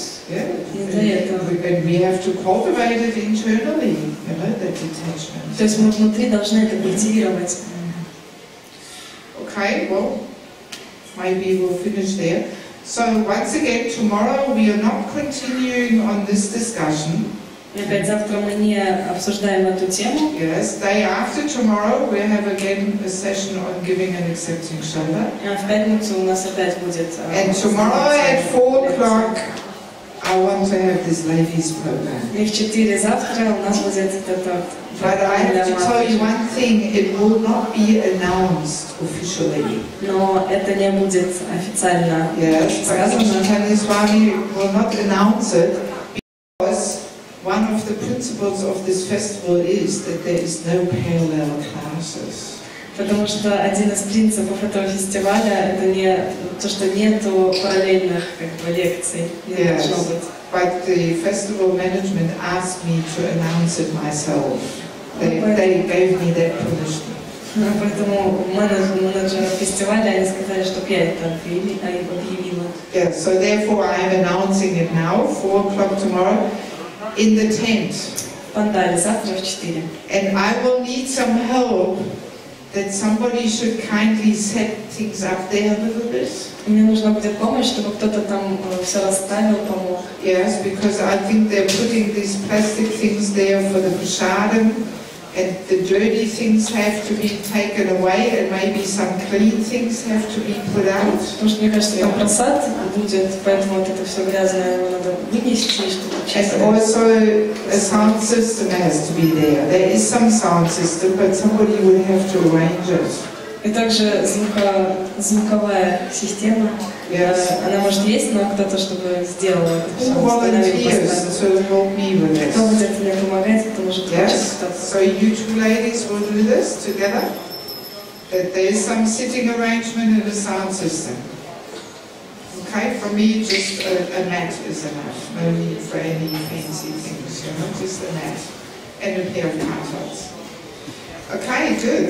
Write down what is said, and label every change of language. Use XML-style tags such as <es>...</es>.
<en>And we have to cultivate it internally, you know, that detachment.</en> <ru>То есть мы внутри должны это культивировать.</ru> <en>Okay, well, maybe we'll finish there. So once again, tomorrow we are not continuing on this discussion.</en> <ru>И опять завтра мы не обсуждаем эту тему.</ru> <en>Yes, day after tomorrow we have again a session on giving and accepting shelter.</en> <ru>А в пятницу у нас опять будет.</ru> <en>And tomorrow at 4 o'clock I want to have this ladies program.</en> <ru>И в 4 завтра у нас будет это.</ru> <en>But I have to tell you one thing, it will not be announced officially.</en> <ru>Но это не будет официально сказано.</ru> <en>Yes, Swami will not announce it because one of the principles of this festival is that there is no parallel classes.</en> <ru>Потому что один из принципов этого фестиваля это не то, что нету параллельных как бы лекций. Не должно быть.</ru> <en>But the festival management asked me to announce it myself. They gave me that permission.</en> <ru>Поэтому менеджеры фестиваля они сказали, чтобы я это объявила.</ru> <en>Yeah, so therefore I am announcing it now, 4 o'clock tomorrow, in the tent.</en> <ru>В пандале завтра в 4.</ru> <en>And I will need some help. That somebody should kindly set things up there a little bit.</en> <ru>Мне нужна будет помощь, чтобы кто-то там все расставил, помог.</ru> <en>Yes, because I think they're putting these plastic things there for the prasadam, and the dirty things have to be taken away, and maybe some clean things have to be put out.</en> <ru>Потому что мне кажется, там просад будет, поэтому вот это все грязное его надо вынести, чтобы чистить.</ru> <en>And also a sound system has to be there. There is some sound system, but somebody would have to arrange it.</en> <ru>И также звуковая система, она может есть, но кто-то, чтобы сделал это все, кто будет мне помогать, это может кто-то.</ru> <en>So you two ladies will do this together? That there is some sitting arrangement and a sound system. Okay, for me just a mat is enough. No need for any fancy things, you know, just a mat and a pair of cartons. Okay, good.</en>